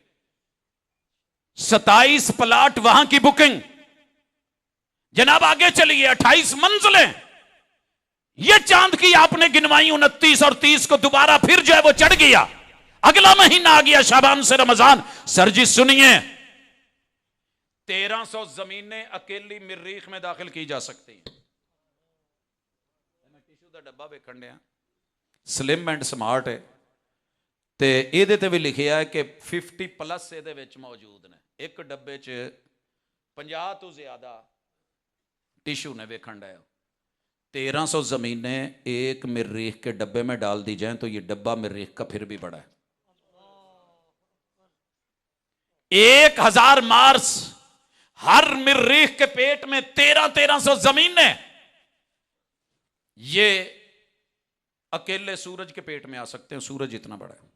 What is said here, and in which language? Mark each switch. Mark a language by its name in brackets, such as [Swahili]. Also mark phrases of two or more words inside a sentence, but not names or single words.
[Urdu] 27 پلاٹ وہاں کی بکنگ، جناب آگے چلیے 28 منزلیں، یہ چاند کی آپ نے گنوائی 29 اور 30 کو دوبارہ پھر جو ہے وہ چڑھ گیا، اگلا مہینہ آ گیا شعبان سے رمضان۔ سر جی سنیے، 1300 زمینیں اکیلی مریخ میں داخل کی جا سکتی ہیں۔ [Saraiki] ٹیشو دا ڈبا ویکھن ڈیا، [English] slim and smart ہے، [Saraiki] تے ایدے تے بھی لکھیا ہے کہ 50 پلس ایدے وچ موجود نے، ایک ڈبے چ 50 تو زیادہ ٹیشو نے ویکھن ڈیا۔ [Urdu] 1300 زمینیں ایک مریخ کے ڈبے میں ڈال دی جائیں تو یہ ڈبہ مریخ کا پھر بھی بڑا ہے۔ 1000 مارس، ہر مریخ کے پیٹ میں 1300 زمینیں، یہ اکیلے سورج کے پیٹ میں آ سکتے ہیں، سورج اتنا بڑا ہے۔